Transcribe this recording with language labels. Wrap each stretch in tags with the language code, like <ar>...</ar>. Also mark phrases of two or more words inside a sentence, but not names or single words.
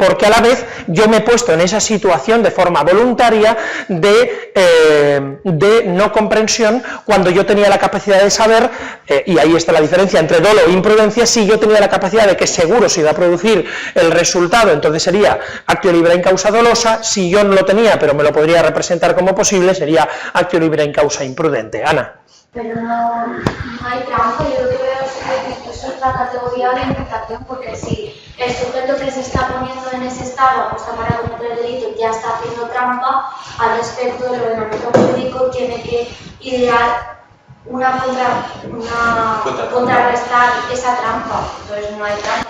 <es>Porque a la vez yo me he puesto en esa situación de forma voluntaria de no comprensión, cuando yo tenía la capacidad de saber, y ahí está la diferencia entre dolo e imprudencia. Si yo tenía la capacidad de que seguro se iba a producir el resultado, entonces sería</es> <la>actio libera in causa</la> <es>dolosa. Si yo no lo tenía, pero me lo podría representar como posible, sería</es> <la>actio libera in causa</la> <es>imprudente. Ana. Pero no hay trampa, yo lo que veo es que eso es la categoría de imputación, porque si el sujeto que se está poniendo en ese estado, o sea, para cometer el delito, ya está haciendo trampa, al respecto del ordenamiento jurídico tiene que idear contrarrestar esa trampa, entonces no hay trampa.</es>